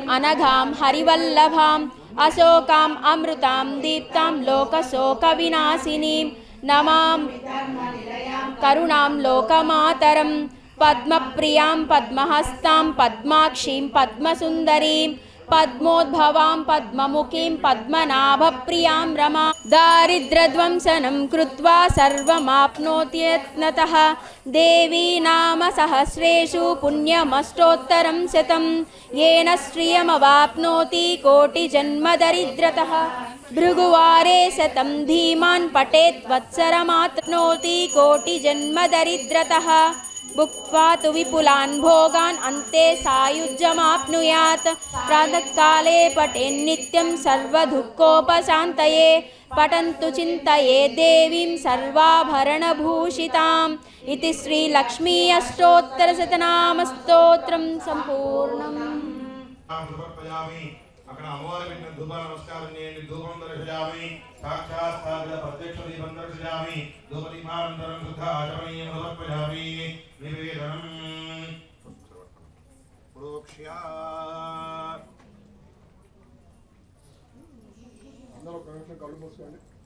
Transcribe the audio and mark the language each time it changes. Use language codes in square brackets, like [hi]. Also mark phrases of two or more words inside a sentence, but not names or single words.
[sa] అనఘాం హరివల్లభాం అశోకాం అమృతాం దీప్తాం లోకశోక వినాశినీం నమాం కరుణాం లోకమాతరం పద్మప్రియాం పద్మహస్తాం పద్మాక్షీం పద్మసుందరీం పద్మోద్భవాం పద్మముఖీం పద్మనాభప్రియాం రమా దారిద్ర్యధ్వంసనం కృత్వా సర్వమాప్నోత్యత్నతః దేవీ నామ సహస్రేషు పుణ్యమష్టోత్తరం శతం येन श्रियमवाप्नोति कोटिजन्मदरिद्रतः भृगुवारे शतं धीमान् पठेत् वत्सरमाप्नोति कोटिजन्मदरिद्रतः भुक्त्वा तु विपुलान् भोगान् अन्ते सायुज्यमाप्नुयात् प्रातःकाले पठेन्नित्यं सर्वदुःखोपशान्तये पठन्तु चिन्तये देवीं सर्वाभरणभूषिताम् इति श्रीलक्ष्मी अष्टोत्तरशतनामस्तोत्रं सम्पूर्णम् [te] అక్కడ అమ్మవారి పెట్టిన ధూప నమస్కారం చేయండి. [sa] ధూపం దర్శయామి, సాక్షాత్ స్థాపిత ప్రత్యక్ష దీపం దర్శయామి, ధూప దీపానంతరం శుద్ధ ఆచమనీయం సమర్పయామి. నివేదనం ప్రోక్ష్య [te] అందరూ కనెక్షన్ కళ్ళు మూసుకోండి.